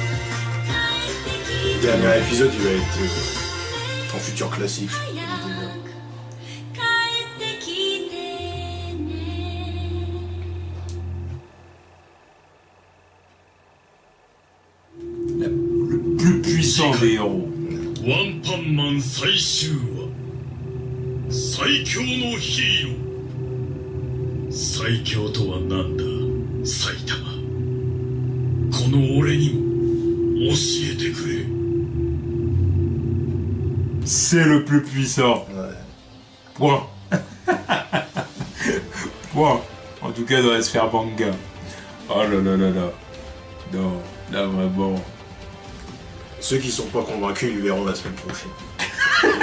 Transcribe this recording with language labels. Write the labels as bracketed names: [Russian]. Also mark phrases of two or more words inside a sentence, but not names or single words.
[French] Le dernier épisode, il va être en futur classique. Le plus puissant des héros. [Japanese] ワンパンマン最終話、最強のヒーロー。最強とは何だ、埼玉。この俺にも教えてくれ。 [French] C'est le plus puissant. Ouais. Point. Point. En tout cas, dans la sphère manga. Oh là là là là. Non, là vraiment. Ceux qui sont pas convaincus, ils verront la semaine prochaine.